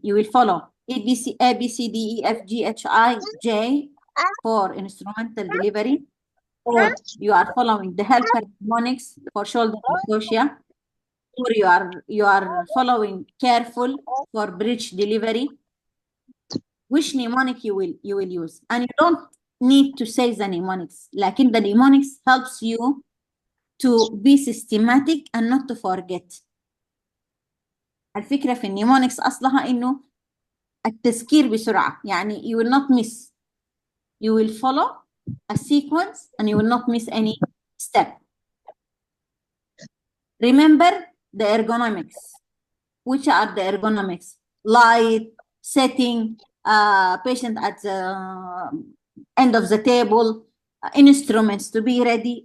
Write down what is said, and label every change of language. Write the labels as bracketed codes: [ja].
[en] You will follow A, B, C, D, E, F, G, H, I, J for instrumental delivery, or you are following the helper mnemonics for shoulder dystocia, or you are following careful for bridge delivery. Which mnemonic you will use? And you don't need to say the mnemonics, [ar] لكن [en] the mnemonics helps you to be systematic and not to forget. [ar] الفكرة في النيمونكس أصلها إنه التذكير بسرعة، يعني [en] you will not miss. You will follow a sequence and you will not miss any step. Remember the ergonomics. Which are the ergonomics? Light, setting, patient at the end of the table, instruments to be ready.